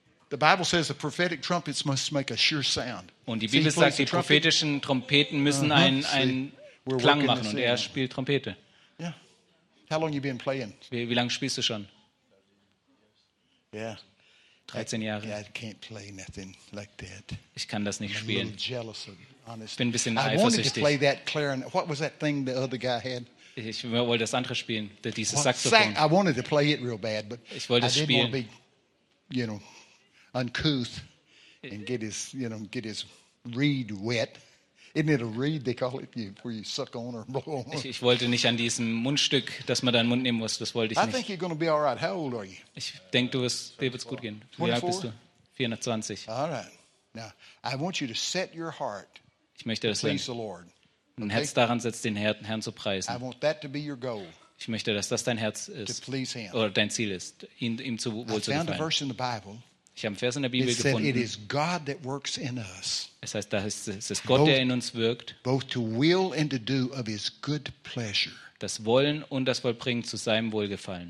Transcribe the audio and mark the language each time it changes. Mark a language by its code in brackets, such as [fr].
[en] The Bible says the prophetic trumpets must make a sure sound. [de] Und die Bibel sagt, die prophetischen Trompeten müssen einen Klang machen und er spielt Trompete. [en] Yeah. How long you been playing? [de] Wie lange spielst du schon? [en] Yeah. [de] 13 Jahre. [en] I can't play nothing like that. [de] Ich kann das nicht spielen. [en] I'm a little jealous, honestly. [de] Bin ein bisschen eifersüchtig. [en] I wanted to play that clarinet. What was that thing the other guy had? [de] Ich wollte das andere spielen, dieses Saxophon. [en] I wanted to play it real bad, but [de] ich wollte es spielen. [en] I didn't want to be, you know, uncouth and get his, you know, get his reed wet. Isn't it a reed they call it, where you suck on or blow on? [de] Ich wollte nicht an diesem Mundstück, das man da in den Mund nehmen muss, das wollte ich nicht. [en] I think you're going to be all right. How old are you? [de] Ich denke, dir wird's gut gehen. Wie alt bist du? 420. [en] All right. Now, I want you to set your heart. [de] Ich möchte das lernen. [en] Praise the Lord. [de] Ein Herz daran setzt, den Herrn zu preisen. Ich möchte, dass das dein Herz ist, oder dein Ziel ist, ihm zu wohl zu gefallen. Ich habe einen Vers in der Bibel gefunden. Es heißt, es ist Gott, der in uns wirkt, das Wollen und das Vollbringen zu seinem Wohlgefallen.